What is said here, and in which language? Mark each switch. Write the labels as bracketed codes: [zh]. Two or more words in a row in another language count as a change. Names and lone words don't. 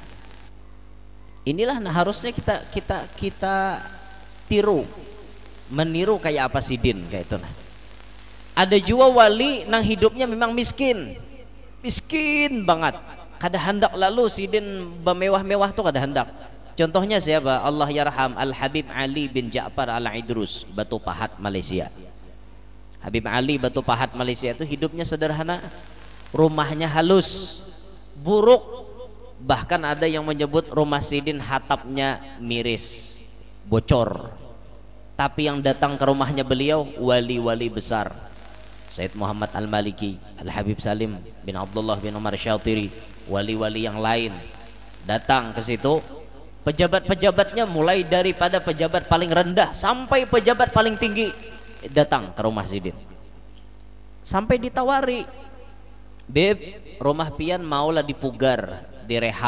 [bjn] Inilah harusnya kita tiru, meniru kayak apa sidin kayak itu nah. Ada juga wali nang hidupnya memang miskin banget, kada hendak lalu sidin bermewah-mewah tuh kada hendak. [id] Contohnya siapa? [ar] الله يرحم [id] Al Habib Ali bin Ja'far Al Idrus, Batu Pahat Malaysia. Habib Ali Batu Pahat Malaysia itu hidupnya sederhana, rumahnya halus, buruk, bahkan ada yang menyebut rumah sidin hatapnya miris, bocor. tapi yang datang ke rumahnya beliau wali-wali besar. Sayyid Muhammad Al-Maliki, Al-Habib Salim bin Abdullah bin Umar Syatiri, wali-wali yang lain datang ke situ. Pejabat-pejabatnya mulai daripada pejabat paling rendah sampai pejabat paling tinggi datang ke rumah Sidin. [bjn] Sampai ditawari, "Beb, rumah pian maulah dipugar, direhab."